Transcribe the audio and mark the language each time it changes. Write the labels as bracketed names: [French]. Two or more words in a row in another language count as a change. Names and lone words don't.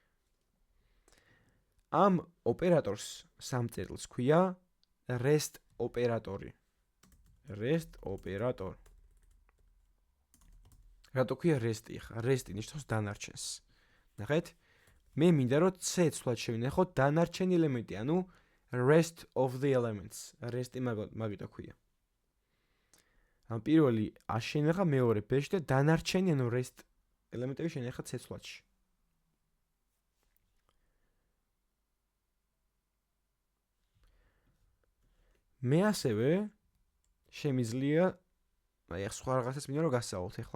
[Georgian] ამ ოპერატორს 3 წერტილს ქვია rest ოპერატორი. rest ოპერატორი. რატო ქვია rest-ი ხა? rest-ი ნიშნავს დანარჩენს. ნახეთ, მე მინდა რომ C ცვლად შევინახოთ დანარჩენი ელემენტი, ანუ [English] rest of the elements. [Georgian] rest-ი მაგიტო ქვია. ამ პირველი A შევინახა, მეორე B-ში და დანარჩენი, ანუ rest ელემენტები შევინახა C ცვლადში. მე ასევე შემიძლია აი ახ სხვა რაღაცას მინდა რომ გასწავლოთ ახლა.